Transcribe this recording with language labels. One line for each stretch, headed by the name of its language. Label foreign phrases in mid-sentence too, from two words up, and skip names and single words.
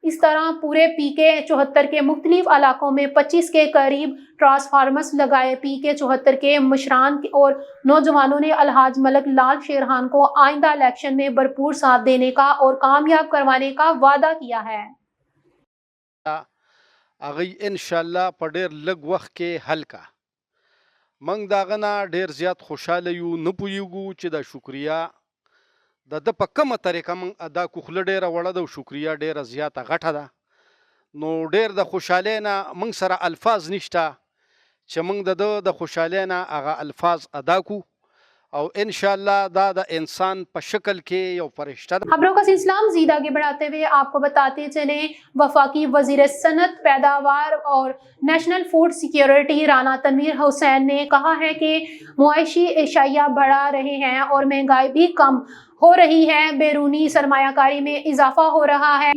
Urdu: اس طرح پورے PK-74 کے مختلف علاقوں میں 25 کے قریب ٹرانسفارمرز لگائے۔ PK-74 کے مشران اور نوجوانوں نے الحاج ملک لال شیرخان کو آئندہ الیکشن میں بھرپور ساتھ دینے کا اور کامیاب کروانے کا وعدہ کیا ہے۔
Pashto: اغی انشاءاللہ په ډیر لږ وخت کې حل کا موږ د هغه نه ډیر زیات خوشحاله یو، نه پوهیږو چې د شکریا د ده په کومه طریقه موږ ادا کړو. خوله ډیره وړه ده او شکریا ډیره زیاته غټه ده، نو ډیر د خوشحالۍ نه موږ سره الفاظ نشته چې موږ د ده د خوشحالۍ نه هغه الفاظ ادا کړو، او انشاءاللہ دا د انسان په شکل کې یو فرشتہ ده.
Urdu: خبروں کا سلسلہ مزید آگے بڑھاتے ہوئے آپ کو بتاتے چلیں، وفاقی وزیر صنعت، پیداوار اور نیشنل فوڈ سیکیورٹی رانا تنویر حسین نے کہا ہے کہ معاشی اشیاء بڑھا رہے ہیں اور مہنگائی بھی کم ہو رہی ہے، بیرونی سرمایہ کاری میں اضافہ ہو رہا ہے۔